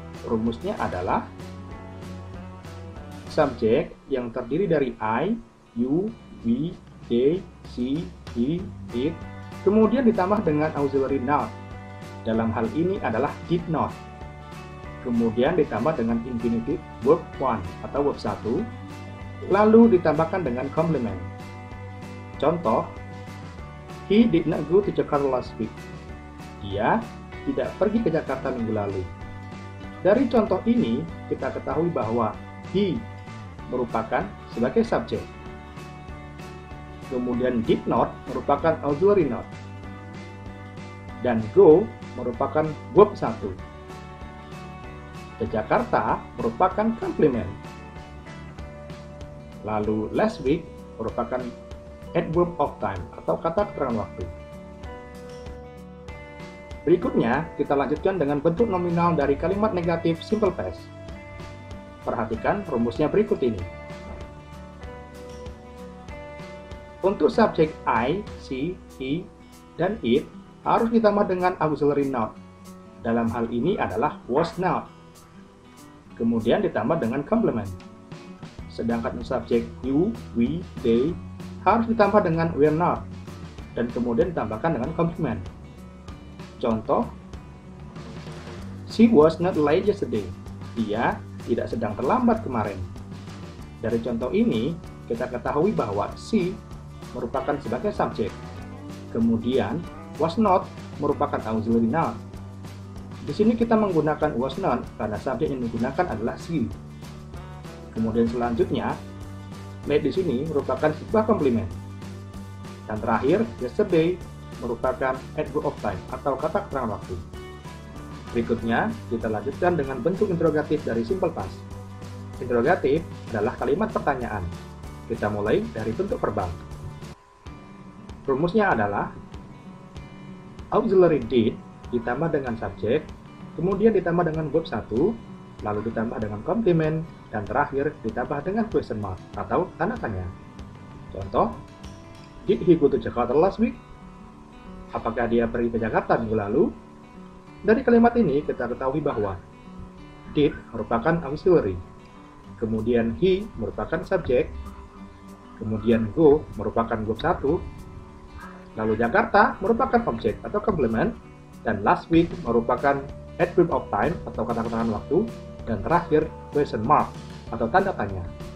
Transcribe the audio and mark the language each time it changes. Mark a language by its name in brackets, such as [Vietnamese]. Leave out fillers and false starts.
[Indonesian] Rumusnya adalah subjek yang terdiri dari I, you, we, they, she, he, it, kemudian ditambah dengan auxiliary not. Dalam hal ini adalah did not. Kemudian ditambah dengan infinitive verb 1 atau verb 1, lalu ditambahkan dengan complement. [English] Contoh, he did not go to Jakarta last week. [Indonesian] Dia tidak pergi ke Jakarta minggu lalu. Dari contoh ini, kita ketahui bahwa he merupakan sebagai subjek. Kemudian did not merupakan auxiliary not. Dan go merupakan verb 1. Ke Jakarta merupakan komplement. Lalu last week merupakan adverb of time atau kata keterangan waktu. Berikutnya, kita lanjutkan dengan bentuk nominal dari kalimat negatif simple past. Perhatikan rumusnya berikut ini. Untuk subjek I, she, he, dan it harus ditambah dengan auxiliary noun. Dalam hal ini adalah was not. Kemudian ditambah dengan complement. Sedangkan untuk subjek you, we, they harus ditambah dengan were not. Dan kemudian ditambahkan dengan complement. [English] Contoh, she was not late yesterday. [Indonesian] Dia tidak sedang terlambat kemarin. Dari contoh ini, kita ketahui bahwa she merupakan sebagai subjek. Kemudian, was not merupakan auxiliary noun. Di sini kita menggunakan was not karena subjek yang digunakan adalah she. Kemudian selanjutnya, late di sini merupakan sebuah komplement. Dan terakhir, yesterday merupakan adverb of time atau kata keterangan waktu. Berikutnya, kita lanjutkan dengan bentuk interrogatif dari simple past. Interrogatif adalah kalimat pertanyaan. Kita mulai dari bentuk verbal. Rumusnya adalah auxiliary did ditambah dengan subjek, kemudian ditambah dengan verb 1, lalu ditambah dengan complement, dan terakhir ditambah dengan question mark atau tanda tanya. [English] Contoh, did he go to Jakarta last week? [Indonesian] Apakah dia pergi ke Jakarta minggu lalu? Dari kalimat ini kita ketahui bahwa did merupakan auxiliary, kemudian he merupakan subjek, kemudian go merupakan verb 1, lalu Jakarta merupakan objek atau complement, dan last week merupakan adverb of time atau kata keterangan waktu, dan terakhir question mark atau tanda tanya.